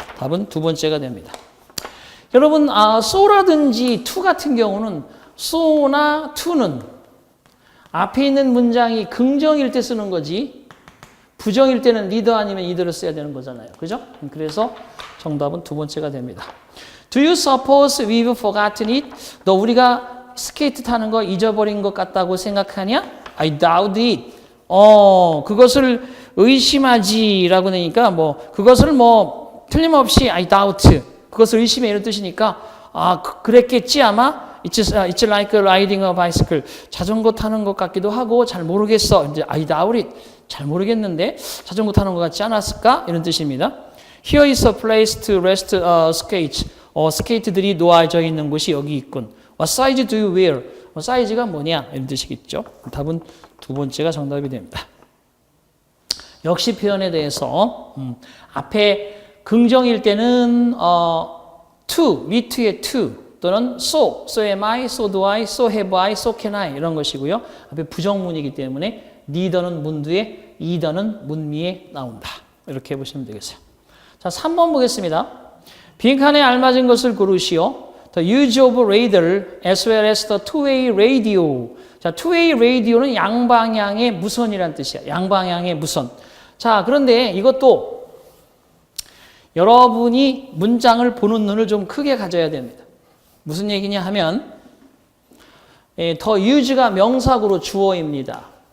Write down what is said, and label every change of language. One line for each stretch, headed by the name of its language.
Korean: 답은 두 번째가 됩니다. 여러분, so라든지 to 같은 경우는 so나 to는 앞에 있는 문장이 긍정일 때 쓰는 거지 부정일 때는 neither 아니면 either를 써야 되는 거잖아요. 그죠? 그래서 정답은 두 번째가 됩니다.
English: Do you suppose we've forgotten it?
Korean: 너 우리가 스케이트 타는 거 잊어버린 것 같다고 생각하냐?
English: I doubt it.
Korean: 그것을 의심하지라고 되니까 그것을 틀림없이
English: I doubt.
Korean: 그것을 의심해 이런 뜻이니까 그랬겠지 아마.
English: It's like riding a bicycle.
Korean: 자전거 타는 것 같기도 하고 잘 모르겠어. 이제
English: I doubt it.
Korean: 잘 모르겠는데 자전거 타는 것 같지 않았을까? 이런 뜻입니다.
English: Here is a place to rest skates.
Korean: 스케이트들이 놓아져 있는 곳이 여기 있군.
English: What size do you wear?
Korean: 사이즈가 뭐냐? 이런 뜻이겠죠. 답은 두 번째가 정답이 됩니다. 역시 표현에 대해서 앞에 긍정일 때는 to, me to의 to 또는
English: so am I, so do I, so have I, so can I
Korean: 이런 것이고요. 앞에 부정문이기 때문에 neither는 문 뒤에, either는 문 위에 나온다. 이렇게 보시면 되겠어요. 자, 3번 보겠습니다. 빈칸에 알맞은 것을 고르시오.
English: The use of radar as well as the two-way radio.
Korean: 자, two-way radio는 양방향의 무선이란 뜻이야. 양방향의 무선. 자, 그런데 이것도 여러분이 문장을 보는 눈을 좀 크게 가져야 됩니다. 무슨 얘기냐 하면 더 use가 명사구로 주어입니다.